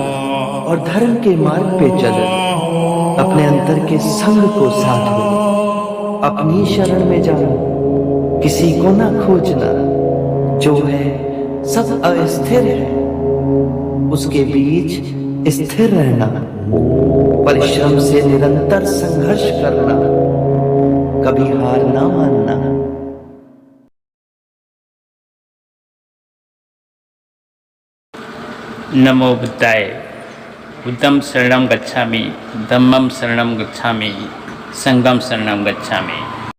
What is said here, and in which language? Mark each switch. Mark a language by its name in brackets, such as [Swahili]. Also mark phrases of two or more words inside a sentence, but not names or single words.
[Hindi] और धर्म के मार्ग पे चलो, अपने अंतर के संग को साधो, अपनी शरण में जानो, किसी को ना खोजना, जो है सब अस्थिर है, उसके बीच स्थिर रहना, परिश्रम से निरंतर संघर्ष करना, कभी हार ना मानना। [Pali] नमो बुद्धाय। बुद्धं शरणं गच्छामि, धम्मं शरणं गच्छामि, संघं शरणं गच्छामि।